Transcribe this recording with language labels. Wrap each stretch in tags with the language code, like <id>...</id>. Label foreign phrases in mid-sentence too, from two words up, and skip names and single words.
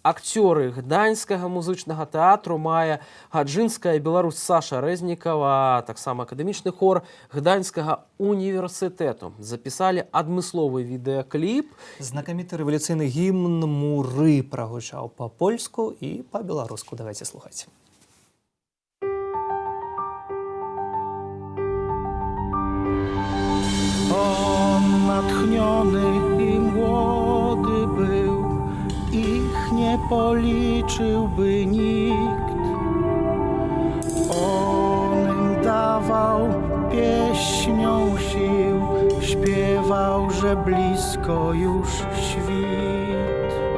<be>Акцёры Гданьскага музычнага тэатру Майя Гаджынская і беларус Саша Рэзнікава, таксама акадэмічны хор Гданьскага універсітэту запісалі адмысловы відэакліп. Знакаміты рэвалюцыйны гімн «Муры» прагучаў па-польску і па-беларуску. Давайте слухаць.</be> <pl>On natchniony i młody był, ich nie policzyłby nikt. On im dawał pieśnią sił, śpiewał, że blisko już świt.</pl>